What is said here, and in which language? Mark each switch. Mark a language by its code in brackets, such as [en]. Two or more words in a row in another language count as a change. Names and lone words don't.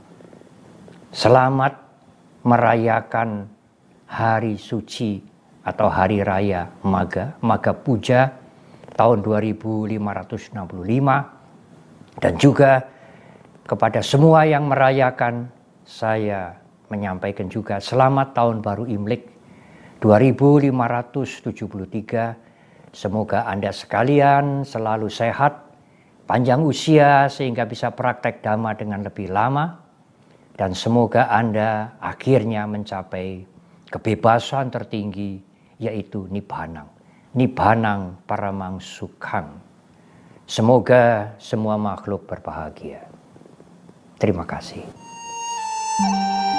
[id] Selamat merayakan hari suci atau hari raya Magga, Magga Puja tahun 2565, dan juga kepada semua yang merayakan, saya menyampaikan juga selamat tahun baru Imlek 2573. Semoga Anda sekalian selalu sehat, panjang usia sehingga bisa praktek Dhamma dengan lebih lama. Dan semoga Anda akhirnya mencapai kebebasan tertinggi, yaitu Nibbanang. [pi] Nibbanang paramang sukhang. [id] Semoga semua makhluk berbahagia. Terima kasih.